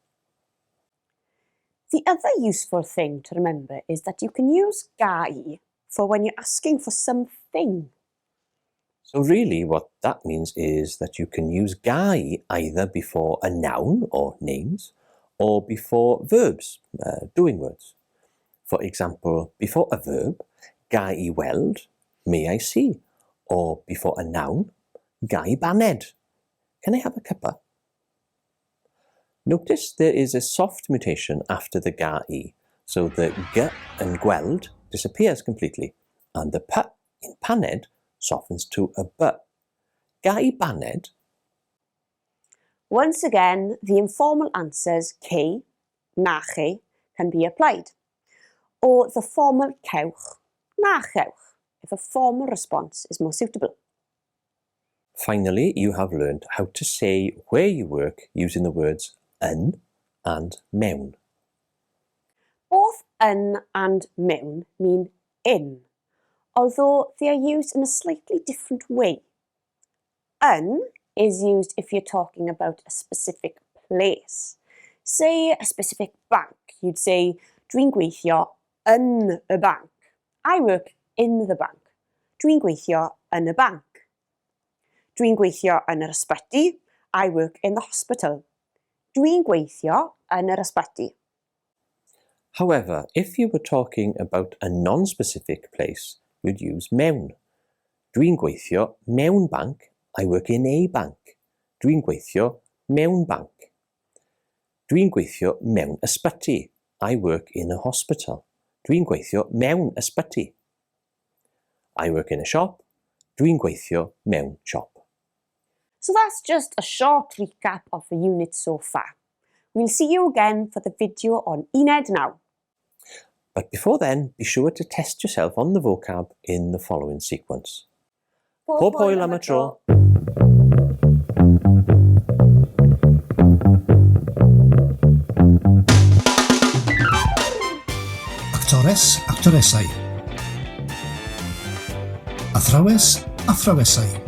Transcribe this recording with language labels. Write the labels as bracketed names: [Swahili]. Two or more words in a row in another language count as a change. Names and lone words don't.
[English] The other useful thing to remember is that you can use gai for when you're asking for something. So really what that means is that you can use gai either before a noun or names, or before verbs, doing words. For example, before a verb, [Welsh] gai weld, [English] may I see, or before a noun, [Welsh] gai baned, [English] can I have a cuppa? Notice there is a soft mutation after the gai, so the g and gweld disappears completely, and the p in paned softens to a b. [Welsh] Gai baned. [English] Once again, the informal answers [Welsh] ke, na che [English] can be applied, or the formal [Welsh] cewch, na cewch, [English] if a formal response is more suitable. Finally, you have learned how to say where you work using the words yn and mewn. Both yn and mewn mean in, although they are used in a slightly different way. Yn is used if you're talking about a specific place. Say a specific bank, you'd say, [Welsh] dwi'n gweithio yn y bank. [English] I work in the bank. [Welsh] Dwi'n gweithio yn y bank. Dwi'n gweithio yn yr ysbyty. [English] I work in the hospital. [Welsh] Dwi'n gweithio yn yr ysbyty. [English] However, if you were talking about a non-specific place, you'd use mewn. [Welsh] Dwi'n gweithio mewn bank. [English] I work in a bank. [Welsh] Dwi'n gweithio mewn bank. Dwi'n gweithio mewn ysbyty. [English] I work in a hospital. [Welsh] Dwi'n gweithio mewn ysbyty. [English] I work in a shop. [Welsh] Dwi'n gweithio mewn shop. [English] So that's just a short recap of the unit so far. We'll see you again for the video on Uned now. But before then, be sure to test yourself on the vocab in the following sequence. [Welsh] Pob hwyl am y tro. Actores, actoresau. Athrawes, athrawesau.